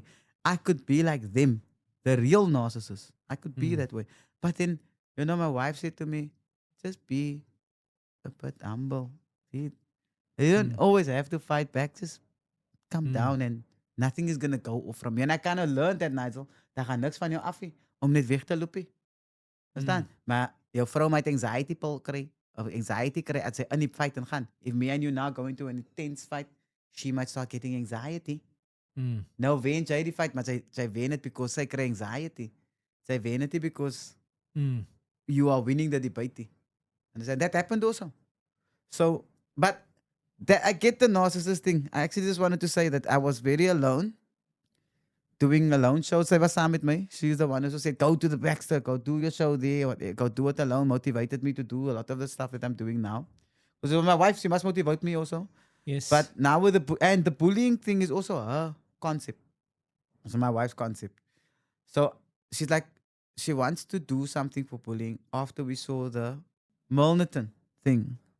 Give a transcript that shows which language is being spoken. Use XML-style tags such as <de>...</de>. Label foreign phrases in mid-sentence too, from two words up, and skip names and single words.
<en>I could be like them, the real narcissist. I could be that way. But then, my wife said to me, just be a bit humble. You don't always have to fight back. Just come down and nothing is gonna go off from you. And I kind of learned that, Nigel.</en> <af>Daar gaan niks van jou af nie, om net weg te loop nie. Verstaan? Maar jou vrou</af> <en>might anxiety</en> <af>kry of anxiety kry as sy in die fight gaan.</af> <en>If me and you now go into an intense fight, she might start getting anxiety. Mm.</en> <af>Nou wen jy die fight, maar sy wen</af> <en>it because</en> <af>sy kry anxiety. Sy wen</af> <en>it because Mm. you are winning the debate. Understand? That happened also. So, but I get the narcissist thing. I actually just wanted to say that I was very alone, doing alone shows.</en> <af>Sy was saam met my.</af> <en>She's the one who said, go to the Baxter, go do your show there, go do it alone. Motivated me to do a lot of the stuff that I'm doing now. Because my wife, she must motivate me also. Yes. But now with the bullying thing is also her concept. It's my wife's concept. So she's like, she wants to do something for bullying after we saw the Milnerton thing.</en>